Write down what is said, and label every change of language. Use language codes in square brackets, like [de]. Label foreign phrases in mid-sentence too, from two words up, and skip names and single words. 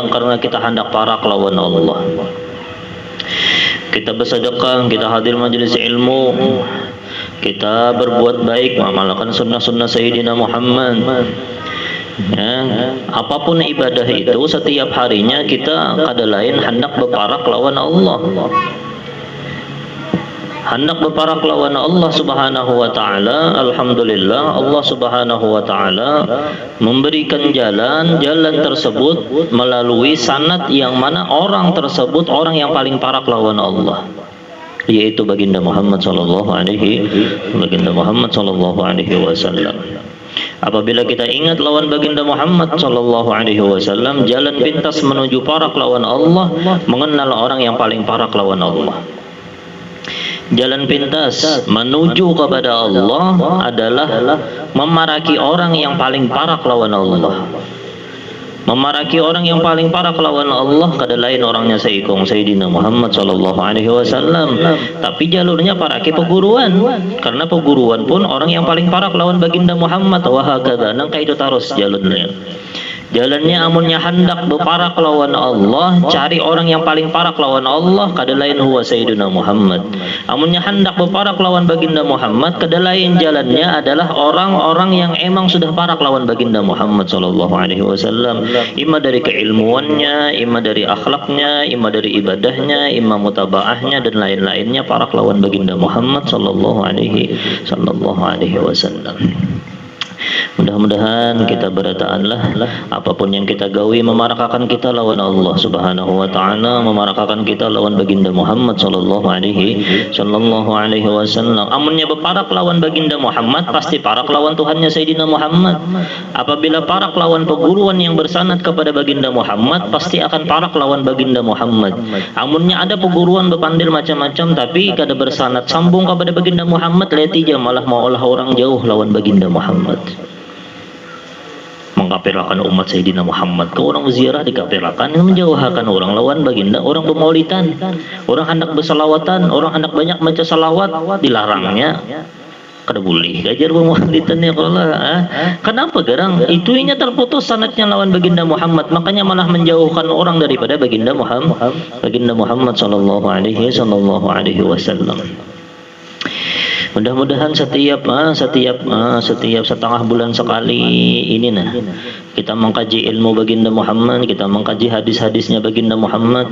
[bjn] Karena kita hendak parah lawan Allah. Kita bersedekah, kita hadir majelis ilmu, kita berbuat baik, mengamalkan sunnah-sunnah Sayyidina Muhammad. Ya, apapun ibadah itu setiap harinya kita kada lain hendak berparak lawan Allah. Hendak berparak lawan Allah [ar] سبحانه وتعالى. [bjn] Alhamdulillah, Allah [ar] سبحانه وتعالى [bjn] memberikan jalan tersebut melalui sanad yang mana orang tersebut orang yang paling parak lawan Allah, yaitu baginda Muhammad [ar] صلى الله عليه وسلم. [bjn] Apabila kita ingat lawan baginda Muhammad [ar] صلى الله عليه وسلم, [bjn] jalan pintas menuju parak lawan Allah, mengenal orang yang paling parak lawan Allah. Jalan pintas menuju kepada Allah adalah memaraki orang yang paling parak lawan Allah. Memaraki orang yang paling parah lawan Allah kada lain orangnya Sayyidina Muhammad [ar] صلى الله عليه وسلم. [bjn] Tapi jalurnya paraki peguruan. Karena peguruan pun orang yang paling parah lawan baginda Muhammad [ar] وهكذا. [bjn] Nangka itu terus jalurnya. Jalannya amunnya hendak berparak lawan Allah, cari orang yang paling parak lawan Allah, kada lain huwa Sayyidina Muhammad. Amunnya hendak berparak lawan baginda Muhammad, kada lain jalannya adalah orang-orang yang emang sudah parak lawan baginda Muhammad [ar] صلى الله عليه وسلم. [bjn] Ima dari keilmuannya, ima dari akhlaknya, ima dari ibadahnya, ima mutabaahnya dan lain-lainnya parak lawan baginda Muhammad [ar] صلى الله عليه وسلم. [bjn] Mudah-mudahan kita berataanlah apapun yang kita gawi memarakakan kita lawan Allah [ar] سبحانه وتعالى, [bjn] memarakakan kita lawan baginda Muhammad [ar] صلى الله عليه وسلم. [bjn] Amunnya berparak lawan baginda Muhammad, pasti parak lawan Tuhannya Sayyidina Muhammad. Apabila parak lawan peguruan yang bersanad kepada baginda Muhammad, pasti akan parak lawan baginda Muhammad. Amunnya ada peguruan berpandil macam-macam tapi kada bersanad sambung kepada baginda Muhammad, letih malah maulah orang jauh lawan baginda Muhammad. Mengkafirkan umat Sayyidina Muhammad, ke orang ziarah dikafirkan, menjauhkan orang lawan baginda, orang bermaulidan, orang hendak bersalawatan, orang hendak banyak baca salawat, dilarangnya. Kada boleh gajar bermaulidan ya Allah. Kenapa garang? Itunya terputus sanadnya lawan baginda Muhammad, makanya malah menjauhkan orang daripada baginda Muhammad [ar] صلى الله عليه وسلم. [id] Mudah-mudahan setiap setengah bulan sekali ini kita mengkaji ilmu baginda Muhammad, kita mengkaji hadis-hadisnya baginda Muhammad.